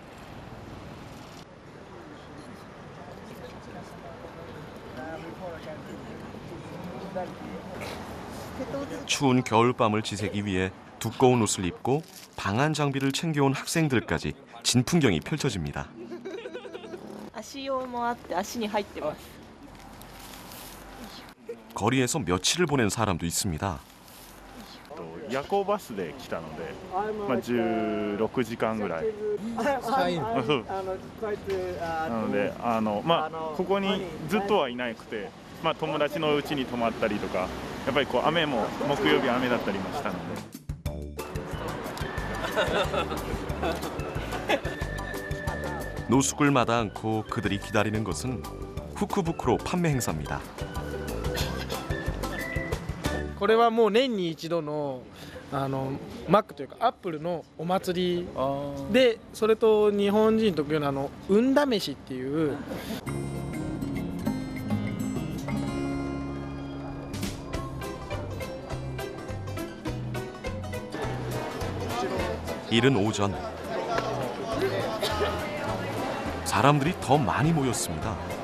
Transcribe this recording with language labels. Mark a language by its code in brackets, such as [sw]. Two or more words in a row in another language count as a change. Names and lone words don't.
[ko] 추운 겨울밤을 지새기 위해 두꺼운 옷을 입고 방한 장비를 챙겨온 학생들까지 진풍경이 펼쳐집니다. 거리에서 며칠을 보낸 사람도 있습니다. [ja] 夜行バスで来たので、16時間ぐらい。そうなので、ここにずっとはいなくて、友達の家に泊まったりとか、やっぱり雨も木曜日雨だったりもしたので。 [ko] 노숙을 마다 않고 그들이 기다리는 것은 후쿠부쿠로 판매 행사입니다. [ja] これはもう年に一度のマックというかアップルのお祭りで、それと日本人特有の運試しっていう。 [ko] 이른 오전 사람들이 더 많이 모였습니다.